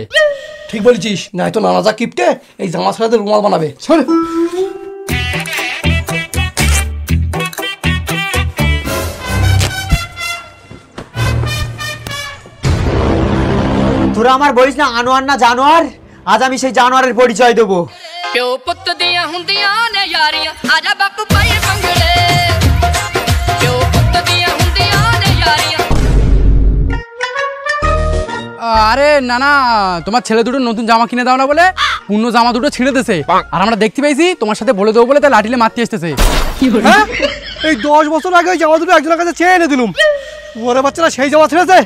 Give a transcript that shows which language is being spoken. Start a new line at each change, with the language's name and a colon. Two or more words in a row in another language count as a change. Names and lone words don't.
Bangla: ঠিক বলেছিস, নাই তো নানা যা কিপটে এই জামা ছাড়াতে রুমাল বানাবে। ছেড়। তোরা আমার বলিস না আনোয়ার না জানোয়ার, আজ আমি সেই জানোয়ারের পরিচয় দেবো।
Punjabi: ਪਿਓ ਪੁੱਤ ਦੀਆਂ ਹੁੰਦੀਆਂ ਨੇ ਯਾਰੀਆਂ ਆਜਾ ਬਾਪੂ ਪਾਏ ਭੰਗੜੇ ਪਿਓ ਪੁੱਤ ਦੀਆਂ ਹੁੰਦੀਆਂ ਨੇ ਯਾਰੀਆਂ।
Bangla: আরে না না, তোমার ছেলে দুটো নতুন জামা কিনে দাও না বলে পূর্ণ জামা দুটো ছিঁড়ে দিছে, আর আমরা দেখতে পাইছি তোমার সাথে বলে দেবো বলে তাই লাঠিলে মারতে আসতেছে। হ্যাঁ, এই 10 বছর আগে ওই জামা দুটো একজনের কাছে চেয়ে এনে দিলুম, ওরে বাচ্চারা সেই জামা ছেড়েছে।